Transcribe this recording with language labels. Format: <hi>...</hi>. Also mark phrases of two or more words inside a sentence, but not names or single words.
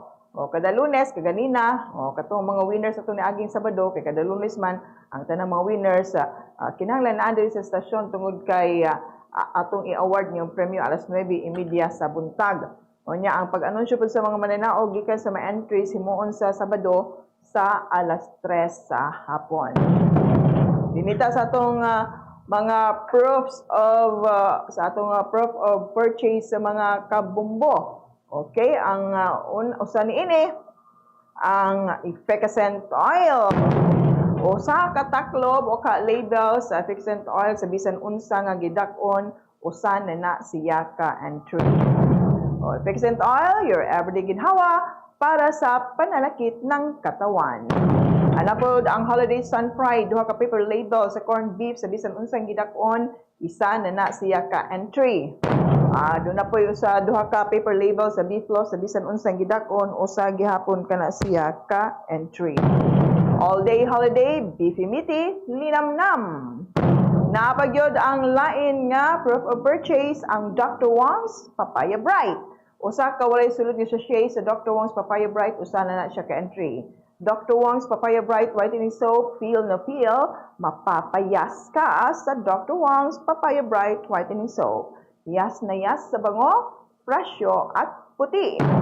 <ceb>O kada Lunes kaganina o katong mga winners ato niaging Sabado kay kada Lunes man ang tanang mga winners kinahanglan naa diri sa stasyon tungod kay atong i-award niyong premyo alas 9:30 sa buntag. O niya, ang pag-anunsyo po sa mga mananaog gikan sa mga entries himuon sa Sabado sa alas 3 sa hapon. Dinita sa atong mga</ceb> <en>proofs of proof of purchase</en> <ceb>sa mga kabombo. Okay, ang usa niini ang efficient oil. Usa ka taklob o ka label sa efficient oil sa bisan unsa nga gidak-on usa na siya ka entry.</ceb> <tl>Efficient oil,</tl> <en>your everyday</en> <tl>ginhawa para sa pananakit ng katawan.</tl> <ceb>Anapod ang Holiday Sun Pride, duha ka paper label sa corned beef sa bisan unsang gidak-on, isa na siya ka entry.</ceb> <tl>Doon na po yung</tl> <ceb>sa duha ka paper label sa beef loaf sa bisan unsang gidak-on, usa gihapon ka na siya ka entry.</ceb> <en>All day holiday, beefy meaty,</en> <ceb>linamnam. Napagyod ang lain nga</ceb> <en>proof of purchase</en> <ceb>ang Dr. Wong's Papaya Bright. Usa ka walay sulod nga sachet sa Dr. Wong's Papaya Bright, usa na siya ka entry. Dr.</ceb> <tl>Wong's Papaya Bright Whitening Soap, feel na feel, mapapayas ka sa Dr. Wong's Papaya Bright Whitening Soap. Yas na yas sa bango, presyo at puti.</tl>